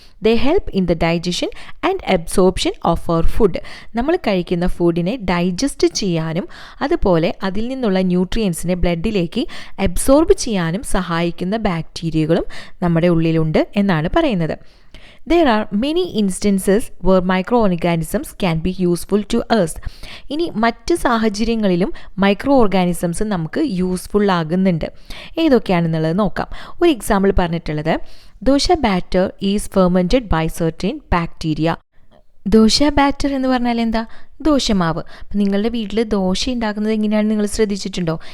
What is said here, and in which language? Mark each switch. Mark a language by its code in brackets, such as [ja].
[en] ദേ help in the digestion and absorption of our food. [ml] നമ്മൾ കഴിക്കുന്ന ഫുഡിനെ digest ചെയ്യാനും അതുപോലെ അതിൽ നിന്നുള്ള ന്യൂട്രിയൻസിനെ ബ്ലഡിലേക്ക് അബ്സോർബ് ചെയ്യാനും സഹായിക്കുന്ന ബാക്ടീരിയകളും നമ്മുടെ ഉള്ളിലുണ്ട് എന്നാണ് പറയുന്നത്. [en] There are many instances where microorganisms can be useful to us. [ml] ഇനി മറ്റ് സാഹചര്യങ്ങളിലും മൈക്രോ ഓർഗാനിസംസ് നമുക്ക് യൂസ്ഫുൾ ആകുന്നുണ്ട്. ഏതൊക്കെയാണെന്നുള്ളത് നോക്കാം. ഒരു എക്സാമ്പിൾ പറഞ്ഞിട്ടുള്ളത് [en] Dosa batter is fermented by certain bacteria. [ml] Dosa batter എന്ന് പറഞ്ഞാൽ എന്താ? ദോശമാവ്. അപ്പം നിങ്ങളുടെ വീട്ടിൽ ദോശ ഉണ്ടാക്കുന്നത് എങ്ങനെയാണ് നിങ്ങൾ ശ്രദ്ധിച്ചിട്ടുണ്ടോ?